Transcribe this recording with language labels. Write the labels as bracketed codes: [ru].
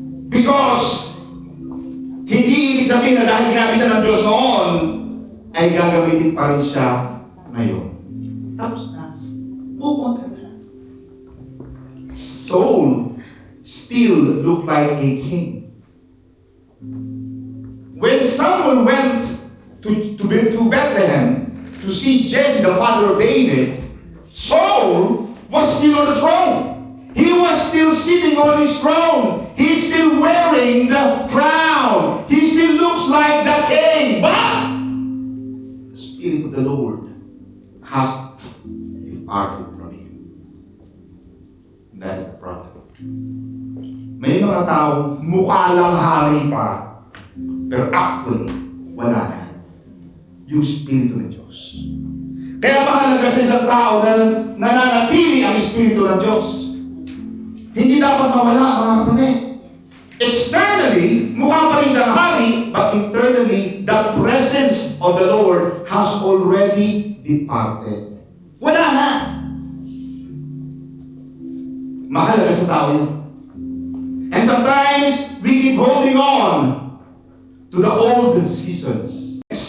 [tl] Because hindi ibig sabihin na dahil ginamit siya ng Diyos noon, ay gagamitin pa rin siya ngayon. Tapos na. Move on ka na. [en] Saul still looked like a king. When Samuel went to Bethlehem to see Jesse, the father of David, Saul was still on the throne. He was still sitting on his throne. He's still wearing the crown. He still looks like the king. But the Spirit of the Lord has departed from him. That is the problem. [tl] May mga tao mukha lang hari pa, pero actually, wala na yung Espiritu ng Diyos. Kaya mahalaga sa isang tao na nananatili ang Espiritu ng Diyos. Hindi dapat mawala, mga kapatid. [en] Externally, [tl] mukha pa rin siyang hari, [en] but internally, the presence of the Lord has already departed. [tl] Wala na. Mahalaga sa tao yun. [en] And sometimes, we keep holding on to the old seasons.